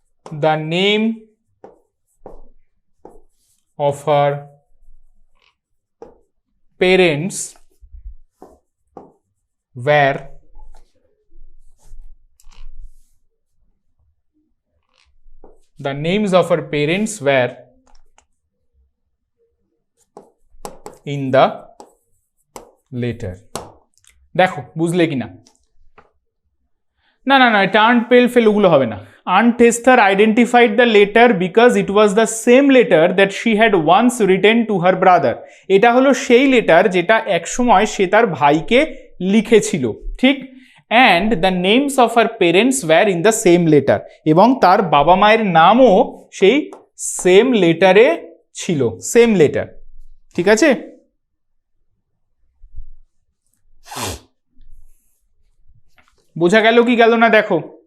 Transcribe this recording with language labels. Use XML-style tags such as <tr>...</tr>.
<en>the name of her parents were the names of her parents were in the letter.</en> <bn>দেখো বুঝলে কিনা? না না না, টার্ন পেল ফেল ওগুলো হবে না।</bn> <en>Aunt Esther identified the letter because it was the same letter that she had once written to her brother.</en> <bn>এটা হলো সেই লেটার যেটা একসময় সে তার ভাইকে লিখেছিল, ঠিক?</bn> <en>And the names of her parents were in the same letter.</en> <bn>এবং তার বাবা মায়ের নামও সেই সেম লেটারে ছিল, সেম লেটার, ঠিক আছে? বোঝা গেল কি গেল না দেখো।</bn>